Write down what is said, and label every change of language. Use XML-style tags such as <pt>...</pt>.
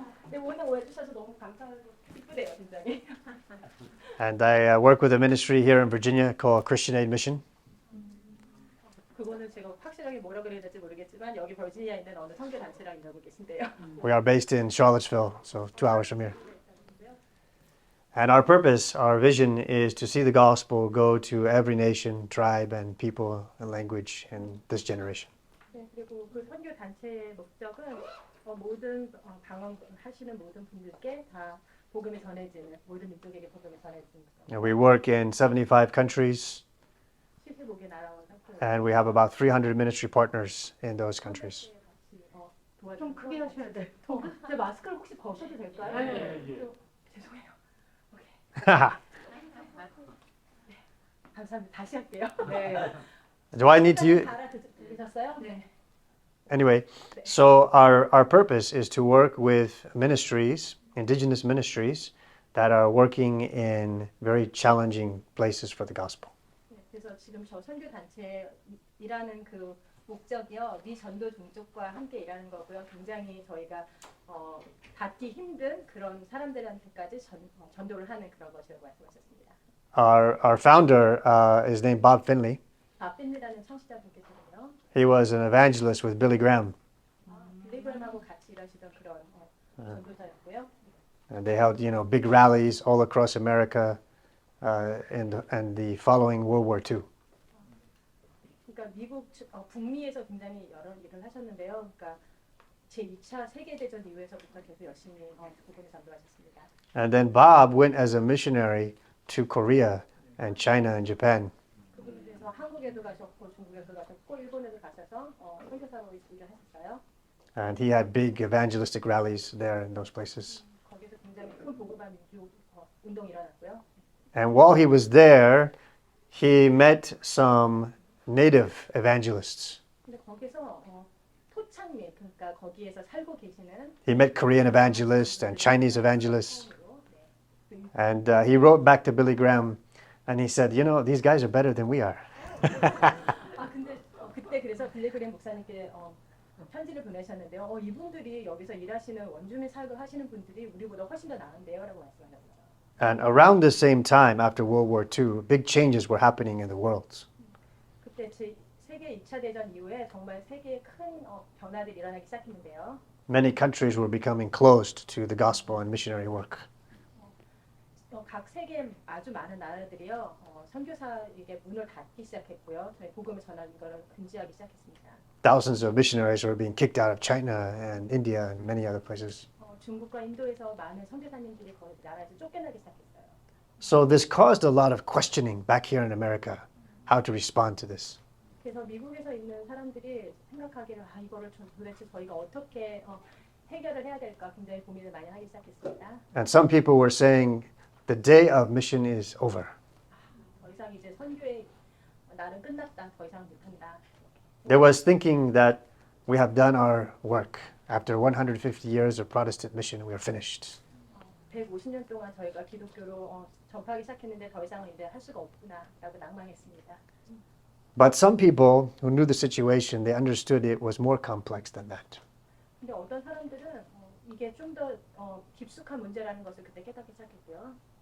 <ko>네, 오늘 오해주셔서 너무 감사하고 기쁘네요, 굉장히.</ko> <en>And I work with a ministry here in Virginia called Christian Aid Mission.</en> <ko>그거는 제가 확실하게 뭐라 그래야 될지 모르겠지만 여기 버지니아에 있는 어느 선교 단체랑 일하고 계신데요.</ko> <en>We are based in Charlottesville, so 2 hours from here. And our purpose, our vision is to see the gospel go to every nation, tribe, and people and language in this generation.</en> <ko>네, 그리고 그 선교 단체의 목적은 모든 방언하시는 모든 분들께 다 복음이 전해지는 모든 민족에게 복음이 전해지는 것.</ko> <en>And we work in 75 countries,</en> <ko>75개 나라와 상품.</ko> <en>and we have about 300 ministry partners in those countries.</en> <ko>좀 크게 하셔야 돼. 제 마스크를 혹시 벗어도 될까요? 네. 죄송해요. 감사합니다. 다시 할게요. 네.</ko> <en>Do I need to use?</en> <ko>들으셨어요? 네.</ko> <en>Anyway, so our purpose is to work with ministries, indigenous ministries, that are working in very challenging places for the gospel.</en> <ko>그래서 지금 저 선교 단체 일하는 그 목적이요, 미전도 종족과 함께 일하는 거고요. 굉장히 저희가 닿기 힘든 그런 사람들한테까지 전도를 하는 그런 것이라고 말씀하셨습니다.</ko> <en>Our founder is named Bob Finley.</en> <ko>밥 핀이라는 청취자분께서는요.</ko> <en>He was an evangelist with Billy Graham.</en> <ko>빌리 그램하고 같이 일하시던 그런 전도사였고요.</ko> <en>And they held, big rallies all across America and the following World War II.</en> <ko>그러니까 미국 북미에서 굉장히 여러 일을 하셨는데요. 그러니까 제2차 세계대전 이후에서부터 계속 열심히 복음을 전도하셨습니다.</ko> <en>And then Bob went as a missionary to Korea and China and Japan.</en> <ko>그분께서 한국에도 가셨고 중국에도 가셨고 일본에도 가셔서 선교사로 일을 하셨어요.</ko> <en>And he had big evangelistic rallies there in those places.</en> <ko>거기서 굉장히 큰 복음화 민족 운동이 일어났고요.</ko> <en>And while he was there, he met some native evangelists.</en> <ko>근데 거기서 토착민, 그러니까 거기에서 살고 계시는</ko> <en>He met Korean evangelists and Chinese evangelists. And he wrote back to Billy Graham and he said, these guys are better than we are.</en> <ko>근데 그때 그래서 빌리 그램 목사님께 편지를 보내셨는데요. 이분들이 여기서 일하시는 원주민 사역을 하시는 분들이 우리보다 훨씬 더 나은데요라고 말씀하셨어요.</ko> <en>And around the same time, after World War II, big changes were happening in the world.</en> <ko>그때 세계 2차 대전 이후에 정말 세계에 큰 변화들이 일어나기 시작했는데요.</ko> <en>Many countries were becoming closed to the gospel and missionary work.</en> <ko>각 세계 아주 많은 나라들이요 선교사에게 문을 닫기 시작했고요. 저희 복음을 전하는 것을 금지하기 시작했습니다.</ko> <en>Thousands of missionaries were being kicked out of China and India and many other places.</en> <ko>중국과 인도에서 많은 선교사님들이 거기 나라에서 쫓겨나기 시작했어요.</ko> <en>So this caused a lot of questioning back here in America, how to respond to this.</en> <ko>그래서 미국에서 있는 사람들이 생각하기를 이거를 도대체 저희가 어떻게 해결을 해야 될까 굉장히 고민을 많이 하기 시작했습니다.</ko> <en>And some people were saying the day of mission is over.</en> <ko>더 이상 이제 선교의 날은 끝났다. 더 이상 못한다.</ko> <en>There was thinking that we have done our work. After 150 years of Protestant mission, we are finished.</en> <ko>150년 동안 저희가 기독교로 전파하기 시작했는데 더 이상은 이제 할 수가 없구나라고 낭망했습니다.</ko> <en>But some people who knew the situation, they understood it was more complex than that.</en> <ko>근데 어떤 사람들은 이게 좀 더 깊숙한 문제라는 것을 그때 깨닫기 시작했고요.</ko>